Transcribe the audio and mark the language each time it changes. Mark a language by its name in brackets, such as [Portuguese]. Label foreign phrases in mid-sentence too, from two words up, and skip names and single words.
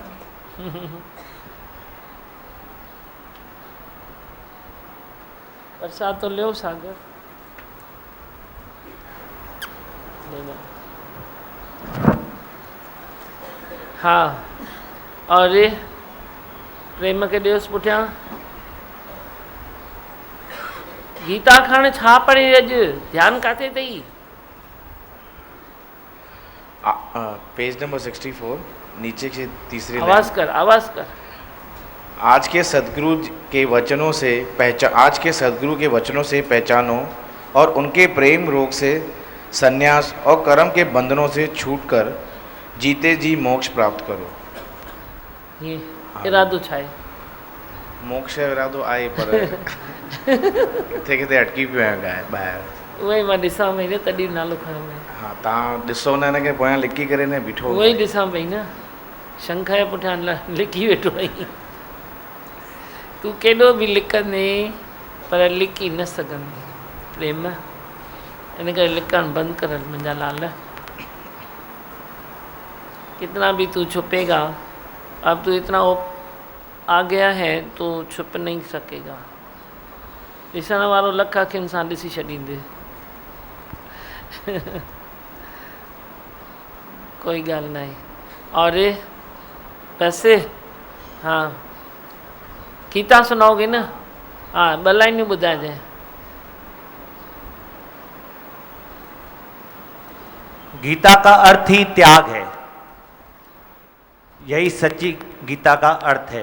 [Hindi] प्रसाद तो ले सागर, लेना। [Sindhi] हाँ [Hindi] और ये प्रेम के दिवस [Sindhi] पुठिया गीता खान छा पढ़ी अज, ध्यान काथे तई? [Hindi] पेज नंबर 64 नीचे की तीसरी आवाज कर, आवाज कर। आज के सदगुरु के वचनों से पहचानो और उनके प्रेम रोग से संन्यास और कर्म के बंधनों से छूटकर जीते जी मोक्ष प्राप्त करो। [Sindhi] ये इरादो छाए मोक्ष जो इरादो आहे पर किथे अटकी पियो आहियां ॿाहिरि। उहे मां ॾिसां पई न, तॾहिं नालो खयो मैं। हाँ तव्हां ॾिसो न, हिनखे पोयां लिखी करे न बीठो। उहो ई ॾिसां पई न, शंख जे पुठियां लिखी वेठो आहीं। तूं केॾो बि लिखंदे पर लिखी न सघंदी प्रेम, इन करे लिखणु बंदि कर मुंहिंजा लाल। [Hindi] कितना भी तू छुपेगा, अब तू इतना आ गया है तो छुप नहीं सकेगा। [Sindhi] ॾिसण वारो लख अखियुनि सां ॾिसी छॾींदे। कोई ॻाल्हि न आहे। [Hindi] और पैसे, हाँ गीता सुनाओगे ना? [Sindhi] हाँ 2 लाइनूं ॿुधाइजांइ। [Hindi] गीता का अर्थ ही त्याग है, यही सच्ची गीता का अर्थ है।